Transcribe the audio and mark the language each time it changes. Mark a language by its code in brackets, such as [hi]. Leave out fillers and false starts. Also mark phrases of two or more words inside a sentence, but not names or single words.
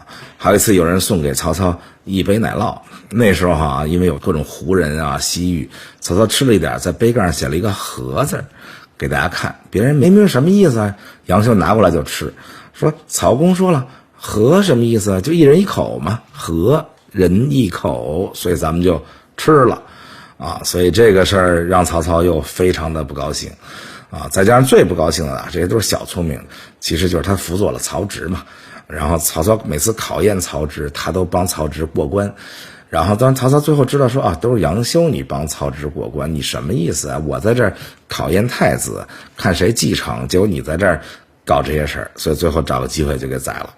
[zh] 還有一次有人送給曹操一杯奶酪，那時候哈，因為有各種胡人啊西域，曹操吃了一點，在杯蓋上寫了一個和字給大家看，別人沒明白什麼意思啊，楊修拿過來就吃，說曹公說了和什麼意思啊？就一人一口嘛，和人一口，所以咱們就吃了啊，所以这個事兒讓曹操又非常的不高興啊。再加上最不高興的啊，這些都是小聰明，其實就是他輔佐了曹植嘛。然後曹操每次考驗曹植，他都幫曹植過關。然後當曹操最後知道說啊，都是楊修你幫曹植過關，你什麼意思啊？我在這兒考驗太子，看誰繼承，結果你在這兒搞這些事兒，所以最後找個機會就給宰了。